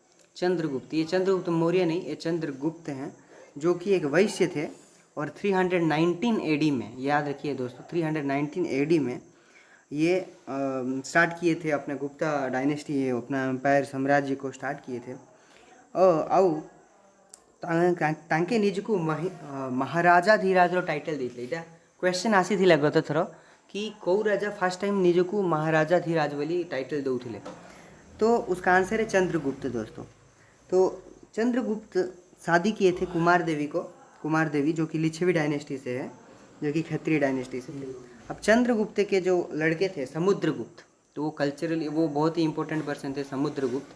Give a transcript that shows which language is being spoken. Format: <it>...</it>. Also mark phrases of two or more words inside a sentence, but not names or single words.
<hi>ये चंद्रगुप्त मौर्य नहीं, ये चंद्रगुप्त हैं, जो कि एक वैश्य थे। और 319 AD में, याद रखिए दोस्तों, 319 AD में ये स्टार्ट किए थे अपने गुप्ता डायनेस्टी, अपना एम्पायर साम्राज्य को स्टार्ट किए थे।</hi> <or>ଆଉ ତାଙ୍କେ ନିଜକୁ ମହାରାଜାଧିରାଜର ଟାଇଟଲ୍ ଦେଇଥିଲେ। ଏଇଟା क्वेश्चन ଆସିଥିଲା ଗତ ଥର कि କେଉଁ ରାଜା</or> <en>first time</en> <or>ନିଜକୁ ମହାରାଜାଧିରାଜ ବୋଲି ଟାଇଟଲ୍ ଦେଉଥିଲେ,</or> <hi>तो उसका आंसर है चंद्रगुप्त दोस्तों। तो चंद्रगुप्त शादी किए थे कुमार देवी जो कि लिच्छवी डायनेस्टी से है, जो कि क्षत्रिय डायनेस्टी से थे। अब चंद्रगुप्त के जो लड़के थे समुद्रगुप्त, तो वो कल्चरली वो बहुत ही</hi> <en>important person</en> <hi>थे समुद्रगुप्त।</hi>